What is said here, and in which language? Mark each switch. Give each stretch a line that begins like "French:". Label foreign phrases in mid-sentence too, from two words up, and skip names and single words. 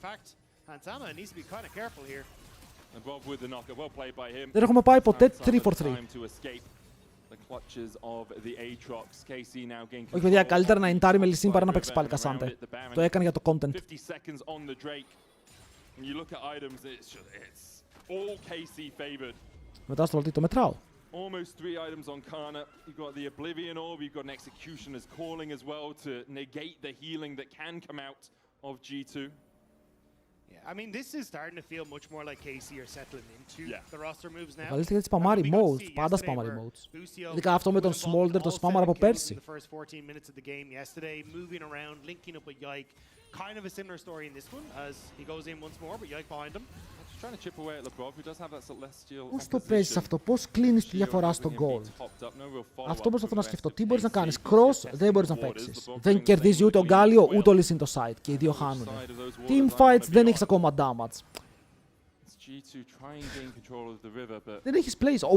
Greek: Δεν έχουμε πάει ποτέ 3-4-3. Όχι παιδιά, καλύτερα να ιντάρει με Λυσίν παρά να παίξει πάλι Κασάντε. Το έκανε για το content. Μετά στο λωτή το μετράω.
English: Almost 3 items on Kana. You've got the Oblivion Orb, you've got an Executioner's Calling as well to negate the healing that can come out of G2. I mean, this is starting to feel much more like KC are settling into the roster moves now.
Greek: Καλύτερα γιατί σπαμάρει modes, πάντα σπαμάρει modes. Ειδικά αυτό με τον Smolder, το σπαμάρα από πέρσι.
English: Kind of a similar story in this one, as he goes in once more, but Yike behind him. Trying to chip away at Labrov, who does have that celestial.
Greek: Πώς το παίζεις αυτό, πώς κλείνεις τη διαφορά στο goal. Αυτό προσπαθώ να σκεφτώ. Τι μπορείς να κάνεις, cross δεν μπορείς να παίξεις. Δεν κερδίζει ούτε ο Γκάλιο ούτε ο Λυσίν το side και οι δύο χάνουν.
English: Team fights
Greek: δεν έχεις ακόμα damage. Δεν έχεις place.